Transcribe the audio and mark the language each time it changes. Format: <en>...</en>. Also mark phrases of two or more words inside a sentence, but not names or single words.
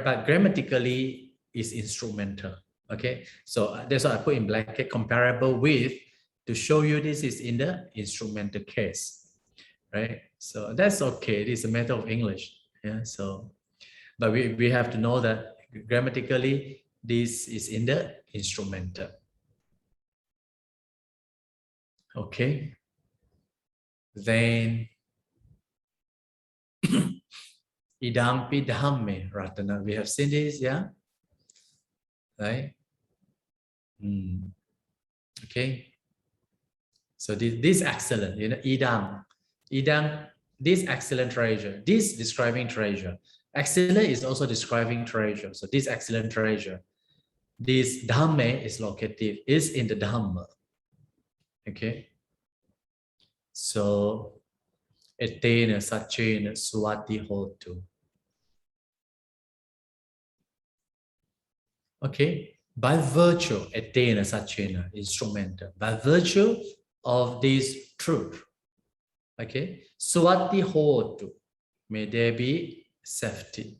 <en>But grammatically is instrumental. Okay, so that's why I put in bracket comparable with, to show you this is in the instrumental case, right? So that's okay. It is a matter of English. Yeah, so but we have to know that grammatically this is in the instrumental. Okay, then</en> <pi>idampi dhamme ratana.</pi> <en>We have seen this, yeah, right? Okay, so this excellent, you know, idam, this excellent treasure, this describing treasure. Excellent is also describing treasure. So this excellent treasure, this dhamme is locative, is in the dhamma. Okay, so</en> <pi>etena sachena suwati hotu.</pi> <en>Okay, by virtue,</en> <pi>etena sachena,</pi> <en>instrumental, by virtue of this truth. Okay,</en> <pi>suwati hotu,</pi> <en>may there be safety.</en>